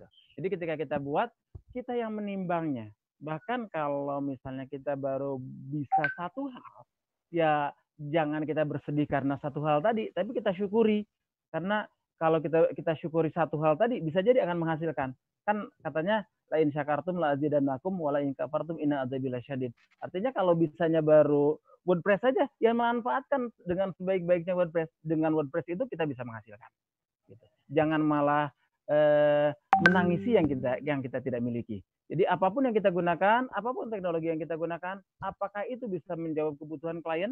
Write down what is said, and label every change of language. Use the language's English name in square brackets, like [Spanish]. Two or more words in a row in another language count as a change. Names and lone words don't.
[Indonesian] Jadi ketika kita buat, kita yang menimbangnya. Bahkan kalau misalnya kita baru bisa satu hal, ya jangan kita bersedih karena satu hal tadi, tapi kita syukuri. Karena kalau kita syukuri satu hal tadi, bisa jadi akan menghasilkan. Kan katanya, [Arabic] لئن شكرتم لأزيدنكم ولئن كفرتم إن عذابي لشديد. [Indonesian] Artinya kalau bisanya baru WordPress saja, ya manfaatkan dengan sebaik-baiknya WordPress. Dengan WordPress itu kita bisa menghasilkan. Gitu. Jangan malah menangisi yang kita tidak miliki. Jadi apapun yang kita gunakan, apapun teknologi yang kita gunakan, apakah itu bisa menjawab kebutuhan klien?